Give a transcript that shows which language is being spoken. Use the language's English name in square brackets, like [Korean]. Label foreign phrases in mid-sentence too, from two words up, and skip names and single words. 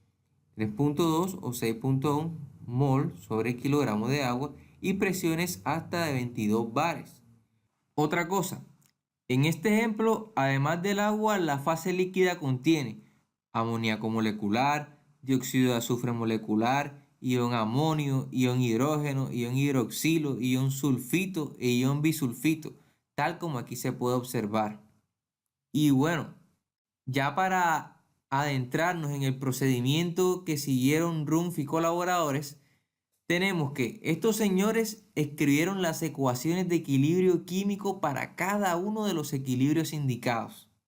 [Spanish] 3.2 o 6.1 mol sobre kilogramo de agua y presiones hasta de 22 bares. Otra cosa, en este ejemplo, además del agua, la fase líquida contiene amoníaco molecular, dióxido de azufre molecular, ion amonio, ion hidrógeno, ion hidroxilo, ion sulfito e ion bisulfito, tal como aquí se puede observar. Y bueno, ya para adentrarnos en el procedimiento que siguieron Rumpf y colaboradores, tenemos que estos señores escribieron las ecuaciones de equilibrio químico para cada uno de los equilibrios indicados.